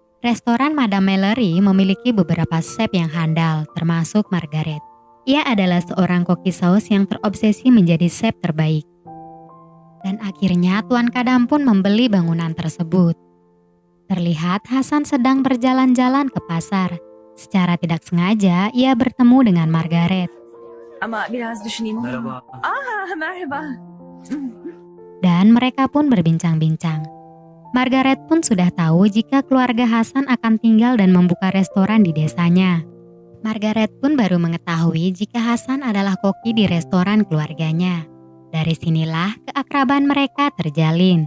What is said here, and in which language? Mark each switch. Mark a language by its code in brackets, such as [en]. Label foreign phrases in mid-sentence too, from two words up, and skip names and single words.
[id] Restoran Madame Mallory memiliki beberapa chef yang handal, termasuk Margaret. Ia adalah seorang koki saus yang terobsesi menjadi chef terbaik. Dan akhirnya Tuan Kadam pun membeli bangunan tersebut. Terlihat Hasan sedang berjalan-jalan ke pasar. Secara tidak sengaja, ia bertemu dengan Margaret. [tr] Ama biraz düşüneyim olur mu? Merhaba. [id] Dan mereka pun berbincang-bincang. Margaret pun sudah tahu jika keluarga Hasan akan tinggal dan membuka restoran di desanya. Margaret pun baru mengetahui jika Hasan adalah koki di restoran keluarganya. Dari sinilah keakraban mereka terjalin.